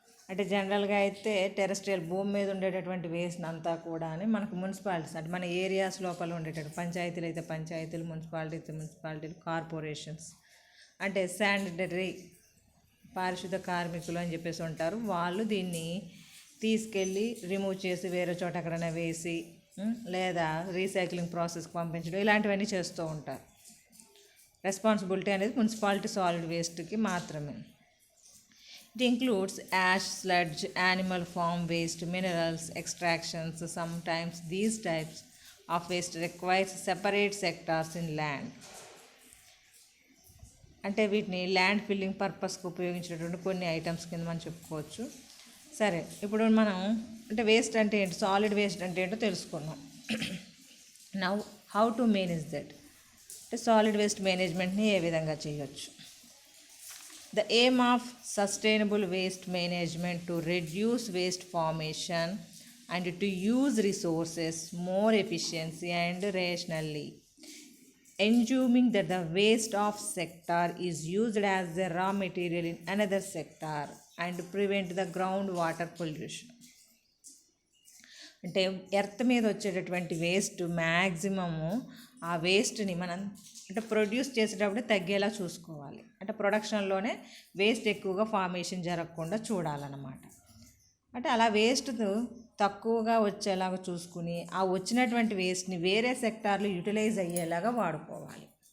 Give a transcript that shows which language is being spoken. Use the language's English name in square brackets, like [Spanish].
[Telugu] అంటే జనరల్గా అయితే టెరెస్ట్రియల్ భూమి మీద ఉండేటటువంటి వేస్ట్ అంతా కూడా అని మనకు మున్సిపాలిటీస్, అంటే మన ఏరియాస్ లోపల ఉండేటటువంటి పంచాయతీలు అయితే పంచాయతీలు, మున్సిపాలిటీ అయితే మున్సిపాలిటీలు, కార్పొరేషన్స్ అంటే శానిటరీ పారిశుద్ధ కార్మికులు అని చెప్పేసి ఉంటారు. వాళ్ళు దీన్ని తీసుకెళ్ళి రిమూవ్ చేసి వేరే చోట ఎక్కడైనా వేసి లేదా రీసైక్లింగ్ ప్రాసెస్కి పంపించడం, ఇలాంటివన్నీ చేస్తూ ఉంటారు. రెస్పాన్సిబిలిటీ అనేది మున్సిపాలిటీ సాలిడ్ వేస్ట్కి మాత్రమే. [English] It includes ash, sludge, animal farm waste, minerals, extractions. Sometimes these types of waste requires separate sectors in land. [Telugu] అంటే వీటిని ల్యాండ్ ఫిల్లింగ్ పర్పస్కి ఉపయోగించేటువంటి కొన్ని ఐటమ్స్ కింద మనం చెప్పుకోవచ్చు. సరే, ఇప్పుడు మనం అంటే వేస్ట్ అంటే ఏంటి, సాలిడ్ వేస్ట్ అంటే ఏంటో తెలుసుకున్నాం. [English] now how to manage that, [Telugu] అంటే సాలిడ్ వేస్ట్ మేనేజ్మెంట్ని ఏ విధంగా చేయొచ్చు. [English] The aim of sustainable waste management to reduce waste formation and to use resources more efficiently and rationally, assuming that the waste of sector is used as the raw material in another sector and prevent the groundwater pollution. [Telugu] అంటే earth మీద వచ్చేటటువంటి waste maximum ఆ వేస్ట్ని మనం అంటే produce చేసేటప్పుడే తగ్గేలా చూసుకోవాలి. అంటే ప్రొడక్షన్లోనే waste ఎక్కువగా ఫార్మేషన్ జరగకుండా చూడాలన్నమాట. అంటే అలా వేస్ట్ తక్కువగా వచ్చేలాగా చూసుకుని ఆ వచ్చినటువంటి వేస్ట్ని వేరే సెక్టార్లు యూటిలైజ్ అయ్యేలాగా వాడుకోవాలి.